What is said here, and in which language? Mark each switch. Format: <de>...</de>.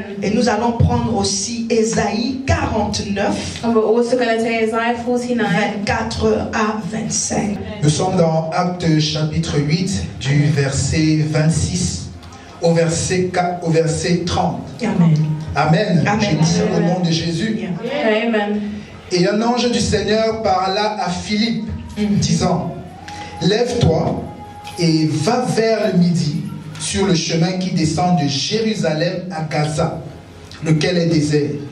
<fr>Et nous allons prendre aussi Ésaïe 49,</fr> <en>And we're also going to take Isaiah 49.</en> <fr>24 à 25. Nous sommes dans Actes chapitre 8 du verset 26 au verset 30. Amen. Amen. Amen. Je dis au nom de Jésus. Amen. Et un ange du Seigneur parla à Philippe, disant, lève-toi et va vers le midi sur le chemin qui descend de Jérusalem à Gaza, lequel est désert.</fr>